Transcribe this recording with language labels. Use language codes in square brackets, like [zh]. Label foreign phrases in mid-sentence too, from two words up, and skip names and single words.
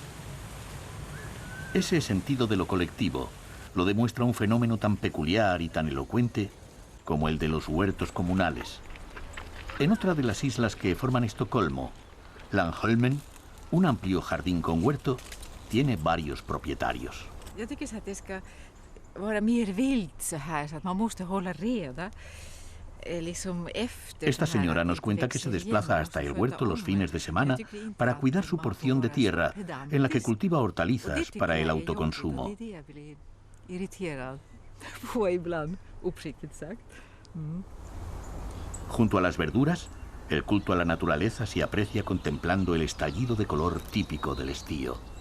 [es] Ese sentido de lo colectivo lo demuestra un fenómeno tan peculiar y tan elocuente como el de los huertos comunales. En otra de las islas que forman Estocolmo, Langholmen, un amplio jardín con huerto, tiene varios propietarios. [sv] Jag tycker så att det ska vara mer vilt så här så att man måste hålla reda. [es] Esta señora nos cuenta que se desplaza hasta el huerto los fines de semana para cuidar su porción de tierra, en la que cultiva hortalizas para el autoconsumo. Junto a las verduras, el culto a la naturaleza se aprecia contemplando el estallido de color típico del estío.